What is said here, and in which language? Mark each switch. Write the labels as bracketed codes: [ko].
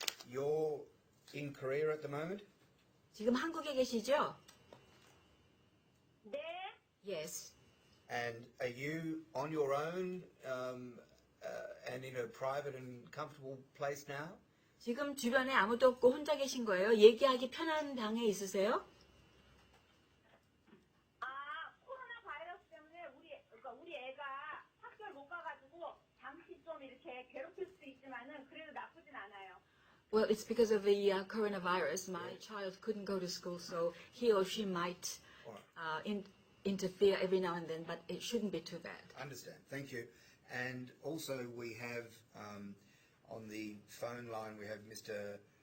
[en] You're in Korea at the moment? [ko] 지금 한국에 계시죠? 네. [en] Yes. And are you on your own and in a private and comfortable place now? [ko] 지금 주변에 아무도 없고 혼자 계신 거예요? 얘기하기 편한 방에 있으세요? 코로나 바이러스 때문에 우리 애가 학교를 못 가가지고 잠시 좀 이렇게 괴롭힐 수도 있지만은 그래도 나쁘진 않아요. [en] Well, it's because of the coronavirus. My child couldn't go to school, so he or she might interfere every now and then, but it shouldn't be too bad. I understand. Thank you. And also we have on the phone line, we have Mr.